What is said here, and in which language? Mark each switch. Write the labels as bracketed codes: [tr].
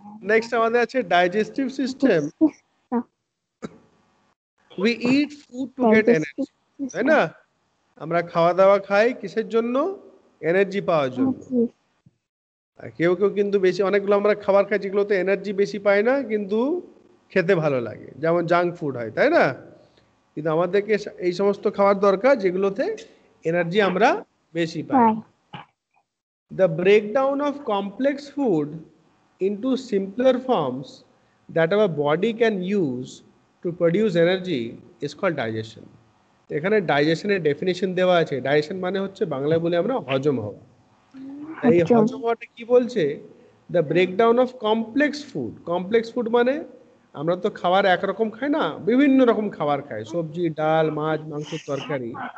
[bn] Next আমাদের আছে digestive system. [en] We eat food to get energy, [bn] তাই না? আমরা খাওয়া দাওয়া খাই কিসের জন্য? এনার্জি পাওয়ার জন্য। কেউ কেউ কিন্তু বেশি, অনেকগুলো আমরা খাবার খাই যেগুলোতে এনার্জি বেশি পায় না কিন্তু খেতে ভালো লাগে, যেমন জাঙ্ক ফুড হয়, তাই না? কিন্তু আমাদেরকে এই সমস্ত খাবার দরকার যেগুলোতে এনার্জি আমরা বেশি পাই। [en] The breakdown of complex food into simpler forms that our body can use to produce energy is called digestion. [bn] এখানে ডাইজেশনের ডেফিনিশন দেওয়া আছে। ডাইজেশন মানে হচ্ছে বাংলায় বলে আমরা হজম হওয়া। এই হজম হওয়াটা কি বলছে? [en] The breakdown of complex food. [bn] Complex food মানে আমরা তো খাবার একরকম খাই না, বিভিন্ন রকম খাবার খাই, সবজি, ডাল, মাছ, মাংস, তরকারি।